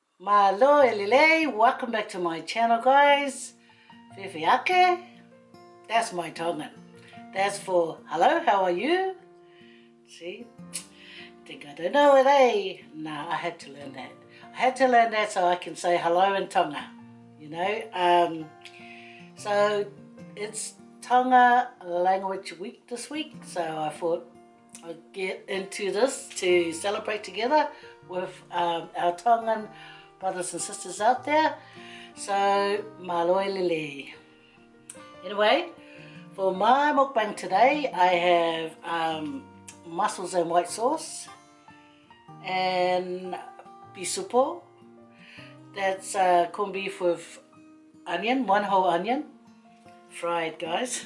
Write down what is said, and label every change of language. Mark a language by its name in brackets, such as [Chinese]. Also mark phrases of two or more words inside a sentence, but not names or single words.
[Tongan] Malo, lelei, [English] welcome back to my channel, guys. [Tongan] Faye ake, [English] that's my Tongan. That's for hello, how are you? See, think I don't know it, eh? No, I had to learn that. I had to learn that so I can say hello in Tonga, you know. So it's Tonga Language Week this week, so I thought I'd get into this to celebrate together with our Tongan brothers and sisters out there. So, [Tongan] malo lelei. [English] Anyway, for my mukbang today, I have mussels and white sauce and bisupo. That's corned beef with onion, one whole onion, fried, guys.